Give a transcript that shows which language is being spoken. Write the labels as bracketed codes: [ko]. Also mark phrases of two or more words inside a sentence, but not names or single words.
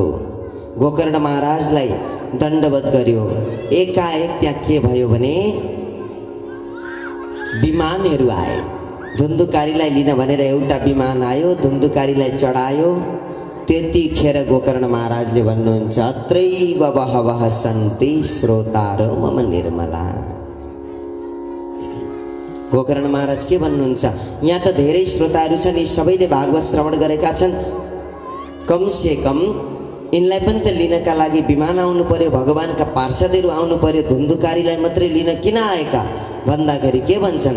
[ne] गोकर्ण महाराजलाई दण्डवत गर्यो। एकाएक त्यहाँ के भयो भने विमानहरू आए। धुन्धुकारीलाई लिन भनेर एउटा विमान आयो, धुन्धुकारीलाई चढायो। त्यतिखेर गोकर्ण महाराजले भन्नुहुन्छ, [sa] अत्रैव बहवः सन्ति श्रोतारो मम निर्मला। [ne] गोकर्ण महाराज के भन्नुहुन्छ? यहाँ त धेरै श्रोताहरू छन्, यी सबैले भागवत श्रवण गरेका छन्, [hi] कम से कम [ne] यिनलाई पनि त लिनका लागि विमान आउनु पर्यो, भगवानका पार्षदहरू आउनु पर्यो। धुन्धुकारीलाई मात्रै लिन किन आएका भन्दाखेरि के भन्छन्?